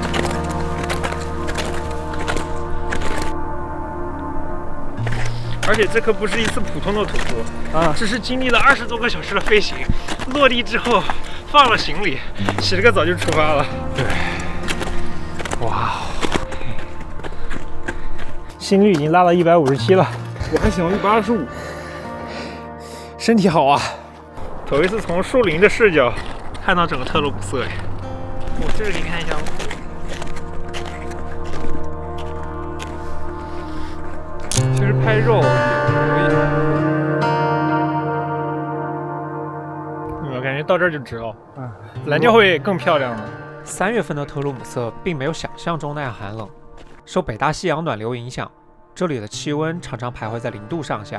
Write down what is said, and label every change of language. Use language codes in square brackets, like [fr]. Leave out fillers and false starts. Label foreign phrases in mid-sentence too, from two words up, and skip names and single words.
[zh] 而且这可不是一次普通的徒步啊，这是经历了20多个小时的飞行，落地之后放了行李，洗了个澡就出发了。对。哇，心率已经拉到157了，我还想125，身体好啊！头一次从树林的视角看到整個特羅姆瑟。我這個你看一下，其實拍肉也可以。我感覺到這兒就知道，藍調會更漂亮的。3月份的特羅姆瑟並沒有想象中那樣寒冷，受北大西洋暖流影響，這裡的氣溫常常徘徊在0度上下。